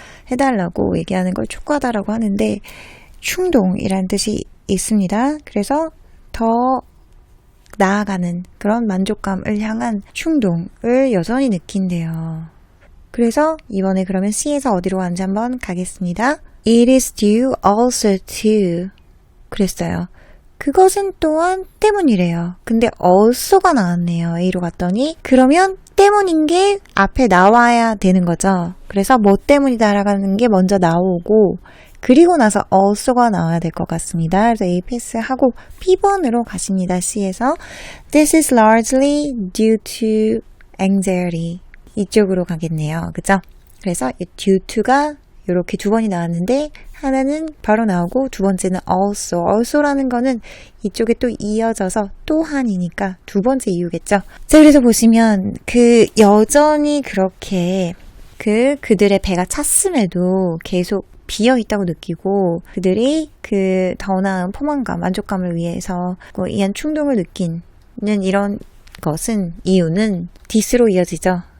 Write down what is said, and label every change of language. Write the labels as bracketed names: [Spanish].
[Korean] 해달라고 얘기하는 걸 촉구하다라고 하는데 충동이라는 뜻이 있습니다. 그래서 더 나아가는 그런 만족감을 향한 충동을 여전히 느낀대요. 그래서 이번에 그러면 C에서 어디로 가는지 한번 가겠습니다. [English] It is due also to [Korean] 그랬어요. 그것은 또한 때문이래요. 근데 also가 나왔네요. A로 갔더니 그러면 때문인 게 앞에 나와야 되는 거죠. 그래서 뭐 때문이다라는 게 먼저 나오고 그리고 나서 also가 나와야 될 것 같습니다. 그래서 A 패스하고 B번으로 가십니다. C에서 [English] This is largely due to anxiety. [Korean] 이쪽으로 가겠네요. 그죠? 그래서 이 due to가 이렇게 두 번이 나왔는데 하나는 바로 나오고 두 번째는 also라는 거는 이쪽에 또 이어져서 또한이니까 두 번째 이유겠죠. 자, 그래서 보시면 여전히 그렇게 그들의 배가 찼음에도 계속 비어 있다고 느끼고 그들이 더 나은 포만감, 만족감을 위해서 이한 충동을 느끼는 이런 이유는 this로 이어지죠.